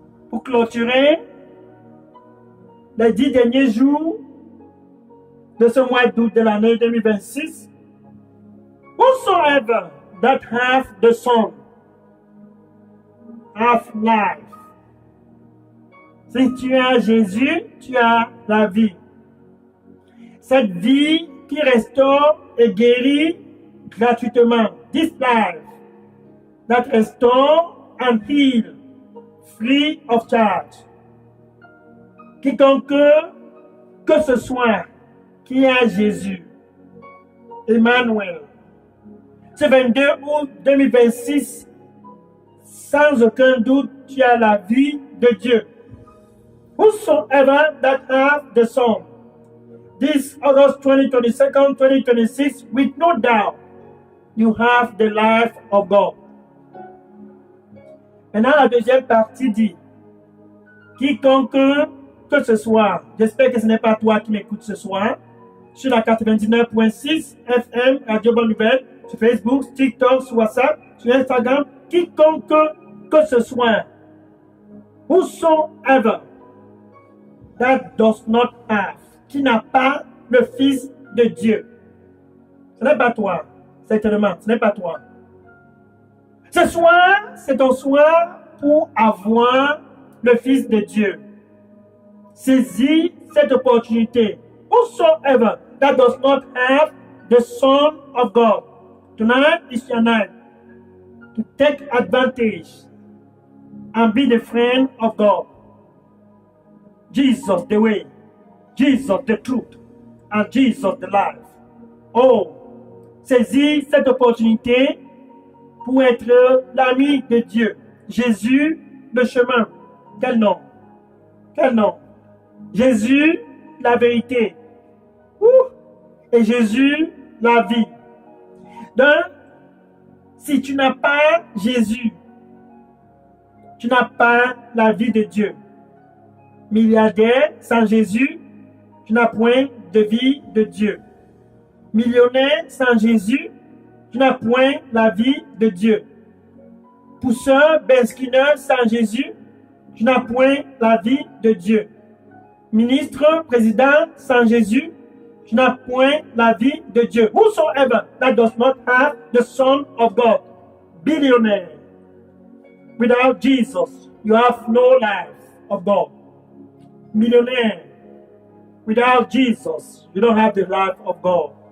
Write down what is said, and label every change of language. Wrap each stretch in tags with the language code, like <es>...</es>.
<fr>Pour clôturer les 10 derniers jours de ce mois d'août de l'année 2026,</fr> <en>whosoever that have the Son have life.</en> <fr>Si tu as Jésus, tu as la vie. Cette vie qui restaure et guérit gratuitement.</fr> <en>This life that restore and heal free of charge.</en> <fr>Quiconque que ce soit qui a Jésus, Emmanuel. Ce 22 août 2026, sans aucun doute, tu as la vie de Dieu.</fr> <en>Whosoever that have the Son, this August 22nd, 2026, with no doubt, you have the life of God.</en> <fr>Maintenant, la deuxième partie dit, quiconque que ce soit, j'espère que ce n'est pas toi qui m'écoutes ce soir, sur la 99.6 FM, Radio Bonne Nouvelle, sur Facebook, TikTok, sur WhatsApp, sur Instagram, quiconque que ce soit,</fr> <en>whosoever that does not have,</en> <fr>qui n'a pas le Fils de Dieu. Ce n'est pas toi, certainement, ce n'est pas toi. Ce soir, c'est un soir pour avoir le Fils de Dieu. Saisis cette opportunité.</fr> <en>Whosoever that does not have the Son of God, tonight is your night to take advantage and be the friend of God. Jesus the way, Jesus the truth, and Jesus the life.</en> <fr>Oh, saisis cette opportunité pour être l'ami de Dieu. Jésus, le chemin. Quel nom? Quel nom? Jésus, la vérité. Et Jésus, la vie. Donc, si tu n'as pas Jésus, tu n'as pas la vie de Dieu. Milliardaire, sans Jésus, tu n'as point de vie de Dieu. Millionnaire, sans Jésus, tu n'as point la vie de Dieu. Pousseur, besquineur, sans Jésus, tu n'as point la vie de Dieu. Ministre, président, sans Jésus, tu n'as point la vie de Dieu.</fr> <en>Whosoever that does not have the Son of God, billionaire, without Jesus, you have no life of God. Millionaire, without Jesus, you don't have the life of God.</en>